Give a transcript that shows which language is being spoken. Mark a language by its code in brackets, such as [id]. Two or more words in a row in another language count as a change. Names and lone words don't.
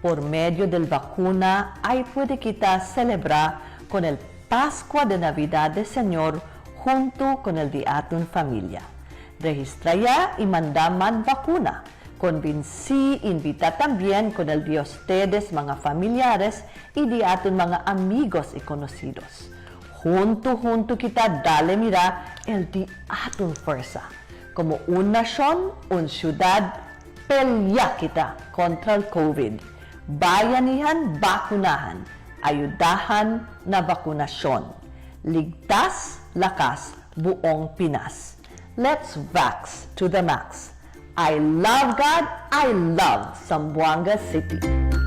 [cbk] Por medio del vacuna ay puede kita celebrar con el Pascua de Navidad del Señor junto con el de atun familia. Registra ya y mandaman vacuna. Convinci, invita también con el de ustedes, mga familiares, y de atun mga amigos y conocidos. Junto kita dale mira el de atun fuerza. Como una nación, una ciudad, pelya kita kontra el COVID. [tl] Bayanihan, bakunahan. [cbk] Ayudahan na bakunasyon. [tl] Ligtas, lakas, buong Pinas. [en] Let's vax to the max. I love God, I love Zamboanga City.